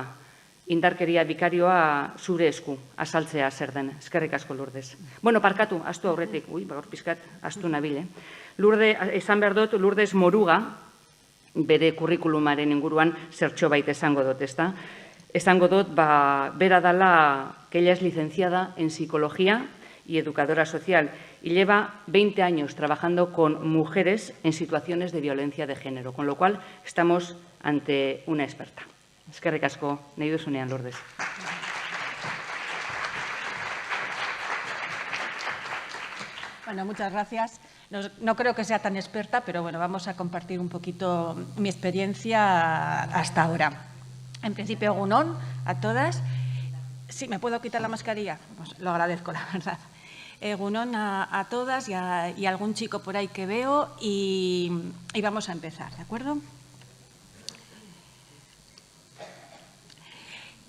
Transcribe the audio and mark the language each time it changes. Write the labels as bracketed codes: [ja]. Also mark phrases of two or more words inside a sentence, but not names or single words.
[eu] Indarkeria bikarioa zure esku, azaltzea zer den. Eskerrik asko, Lourdes. Bueno, parkatu, astu aurretik. Gaur pizkat, astu nabil. Esan behar dut, Lourdes Moruga, bere kurrikulumaren inguruan zertxo baita esango dut, ezta? Esango dut, bera dala, [es] que ella es licenciada en psicología y educadora social y lleva 20 años trabajando con mujeres en situaciones de violencia de género, con lo cual estamos ante una experta. [eu] Eskerrik asko, nahi duzunean, Lourdes. [es] Bueno, muchas gracias. No creo que sea tan experta, pero bueno, vamos a compartir un poquito mi experiencia hasta ahora. En principio, [eu] egun on [es] a todas. Sí, ¿me puedo quitar la mascarilla? Pues lo agradezco, la verdad. [eu] Egun on [es] a todas y a algún chico por ahí que veo y vamos a empezar, ¿de acuerdo?